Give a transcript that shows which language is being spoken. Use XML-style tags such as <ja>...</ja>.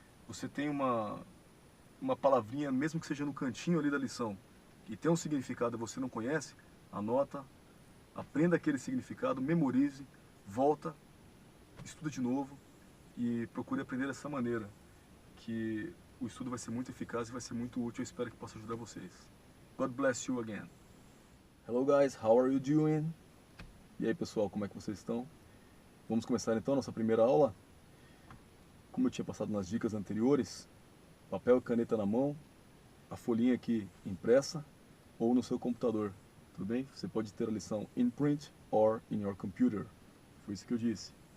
<pt>Você tem uma palavrinha, mesmo que seja no cantinho ali da lição, e tem um significado e você não conhece, anota, aprenda aquele significado, memorize, volta, estuda de novo e procure aprender dessa maneira, que o estudo vai ser muito eficaz e vai ser muito útil. Eu espero que possa ajudar vocês.</pt> <en>God bless you again. Hello guys, how are you doing?</en> <pt>E aí pessoal, como é que vocês estão? Vamos começar então a nossa primeira aula. Como eu tinha passado nas dicas anteriores, papel e caneta na mão, a folhinha aqui impressa ou no seu computador, tudo bem? Você pode ter a lição</pt> <en>in print or in your computer,</en> <pt>foi isso que eu disse.</pt>